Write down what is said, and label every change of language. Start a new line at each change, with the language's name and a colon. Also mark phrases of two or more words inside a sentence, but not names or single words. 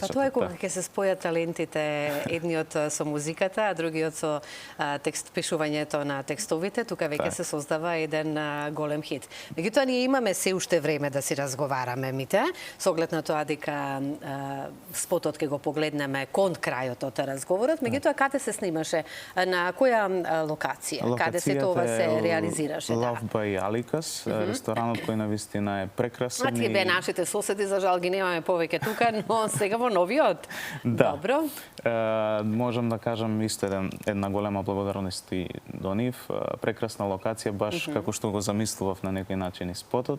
Macedonian: Па тоа е кога ќе се спојат талентите, едниот со музиката, а другиот со пишувањето на текстовите, тука веќе се создава еден голем хит. Меѓутоа ние имаме се уште време да си разговараме, Мите, со оглед на тоа дека спотот ќе го погледнеме кон крајот од разговорот, меѓутоа каде се снимаше, на која локација, каде се тоа се реализираше? Love by Alikas, ресторанот кој навистина е прекрасен. Тие бе нашите соседи, за жал ги немаме повеќе тука, но сега во новиот. Добро. Можам да кажам исто една голема благодарност и до нив. Прекрасна локација, баш како што го замислував на некој начин и спотот.